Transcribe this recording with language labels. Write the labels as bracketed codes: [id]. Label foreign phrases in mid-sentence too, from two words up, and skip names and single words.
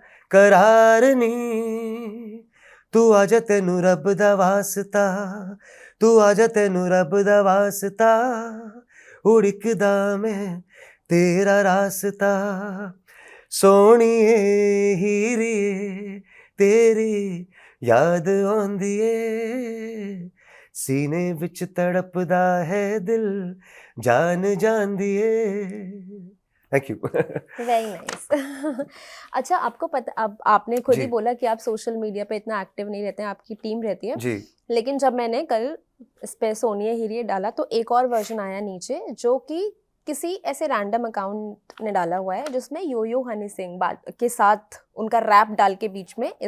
[pa] ਕਰਾਰ ਨੀ ਤੂੰ ਆਜਾ ਤੈਨੂੰ ਰੱਬ ਦਾ ਵਾਸਤਾ ਤੂੰ ਆਜਾ ਤੈਨੂੰ ਰੱਬ ਦਾ ਵਾਸਤਾ ਉਡੀਕਦਾ ਮੈਂ ਤੇਰਾ ਰਾਸਤਾ ਸੋਹਣੀਏ ਹੀਰੀਏ ਤੇਰੀ ਯਾਦ ਆਉਂਦੀ ਏ ਸੀਨੇ ਵਿਚ ਤੜਪਦਾ ਹੈ ਦਿਲ ਜਾਨ ਜਾਂਦੀ ਏ [en] thank you very nice. [hi] अच्छा, आपको पता, अब आपने खुद ही जी बोला कि आप [en] social media [hi] पे इतना एक्टिव नहीं रहते हैं, आपकी टीम रहती है। जी लेकिन जब मैंने कल इस पे सोनिए हीरिए डाला तो एक और वर्जन आया नीचे, जो कि किसी ऐसे [en] random account [hi] ने डाला हुआ है जिसमें यो यो हनी सिंह के साथ उनका रैप डाल के बीच में इस